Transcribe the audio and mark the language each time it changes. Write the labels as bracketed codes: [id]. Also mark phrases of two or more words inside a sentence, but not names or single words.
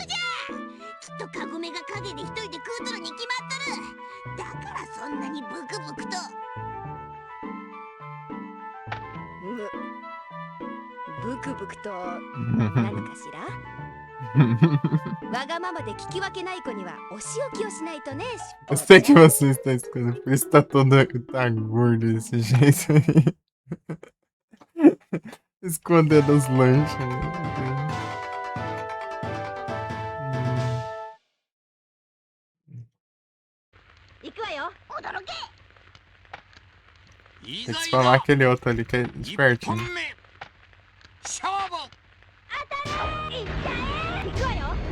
[ja] きっとカゴメが陰で一人で食うとるに決まっとる。だからそんなにブクブクと。ブクブクと何かしら。わがままで聞き分けない子にはお仕置きをしないとね、しっぽ [pt] Eu [ja] ちゃ [pt] sei [ja] ん。 [pt] que você está escutando, por isso tá toda tá gordo desse jeito aí. Escondendo os lanches. Né? [ja] 行くわよ。驚け。 [pt] Tem que spamar aquele outro ali que é espertinho. [ja] 勝負。行くわよ。